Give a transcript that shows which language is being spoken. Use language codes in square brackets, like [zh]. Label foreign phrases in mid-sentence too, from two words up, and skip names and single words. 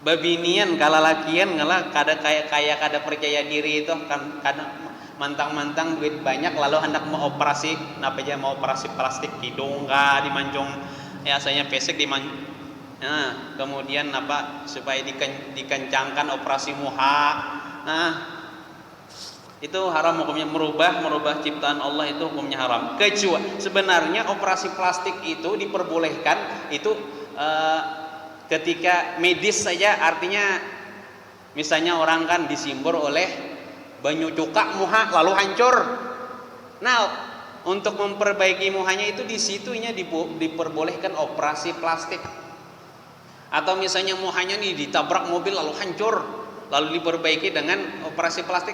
[bjn] babinian kalalakian ngalah kada kaya kada percaya diri itu kan kada mantang-mantang duit banyak lalu hendak mau operasi napa aja mau operasi plastik hidung kah dimancung ya asalnya pesek nah, kemudian apa supaya dikencangkan operasi muha. [id] Nah, itu haram hukumnya, merubah ciptaan Allah itu hukumnya haram. [bjn] Kecuali sebenarnya operasi plastik itu diperbolehkan itu ketika medis saja, artinya misalnya orang kan disimbor oleh banyu cuka muha lalu hancur. [id] Nah, untuk memperbaiki muhanya itu di situnya diperbolehkan operasi plastik. Atau misalnya muhanya nih ditabrak mobil lalu hancur, lalu diperbaiki dengan operasi plastik.